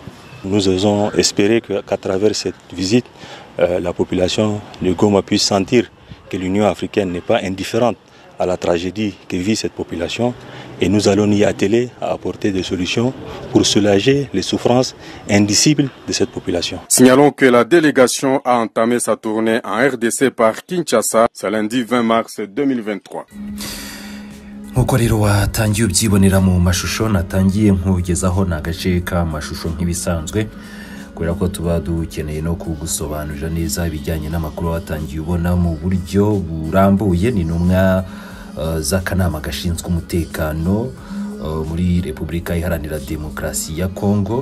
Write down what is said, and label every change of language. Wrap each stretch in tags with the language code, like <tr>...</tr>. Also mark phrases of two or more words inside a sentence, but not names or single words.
<fr>Nous osons espérer qu'à travers cette visite, la population de Goma puisse sentir que l'Union africaine n'est pas indifférente à la tragédie que vit cette population et nous allons y atteler à apporter des solutions pour soulager les souffrances indicibles de cette population. Signalons que la délégation a entamé sa tournée en RDC par Kinshasa ce lundi 20 mars 2023.</fr> <rw>Nkuko rero watangiye ubyibonera mu mashusho natangiye nkugezaho nagace ka mashusho nk'ibisanzwe kubera ko tuba dukeneye no kugusobanurira neza ibijyanye n'amakuru watangiye ubona mu buryo burambuye. Ni numwe z'akanama gashinzwe umutekano muri Repubulika Iharanira Demokarasi ya Kongo.</rw>